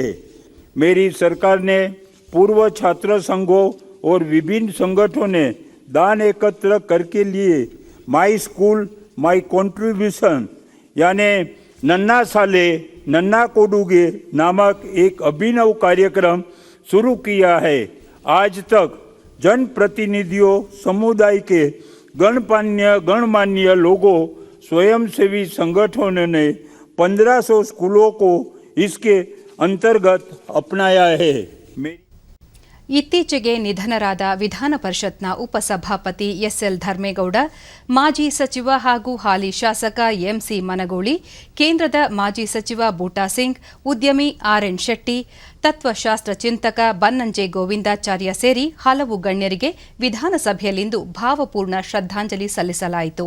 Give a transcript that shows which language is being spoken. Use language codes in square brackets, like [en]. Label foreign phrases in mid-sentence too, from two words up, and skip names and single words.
[hi] मेरी सरकार ने पूर्व छात्र संघों और विभिन्न संगठनों ने दान एकत्र करके लिए माई स्कूल माई कंट्रीब्यूशन यानी नन्ना साले नन्ना कोडुगे नामक एक अभिनव कार्यक्रम शुरू किया है। आज तक जनप्रतिनिधियों, समुदाय के गणमान्य लोगों, स्वयंसेवी संगठनों ने 1500 स्कूलों को इसके अंतर्गत अपनाया है। [kn] ಇತ್ತೀಚೆಗೆ ನಿಧನರಾದ ವಿಧಾನ ಪರಿಷತ್ನ ಉಪಸಭಾಪತಿ ಎಸ್ಎಲ್ ಧರ್ಮೇಗೌಡ, ಮಾಜಿ ಸಚಿವ ಹಾಗೂ ಹಾಲಿ ಶಾಸಕ ಎಂಸಿ ಮನಗೂಳಿ, ಕೇಂದ್ರದ ಮಾಜಿ ಸಚಿವ ಬೂಟಾ ಸಿಂಗ್, ಉದ್ಯಮಿ ಆರ್ಎನ್ ಶೆಟ್ಟಿ, ತತ್ವಶಾಸ್ತ್ರ ಚಿಂತಕ ಬನ್ನಂಜೆ ಗೋವಿಂದಾಚಾರ್ಯ ಸೇರಿ ಹಲವು ಗಣ್ಯರಿಗೆ ವಿಧಾನಸಭೆಯಲ್ಲಿಂದು ಭಾವಪೂರ್ಣ ಶ್ರದ್ಧಾಂಜಲಿ ಸಲ್ಲಿಸಲಾಯಿತು.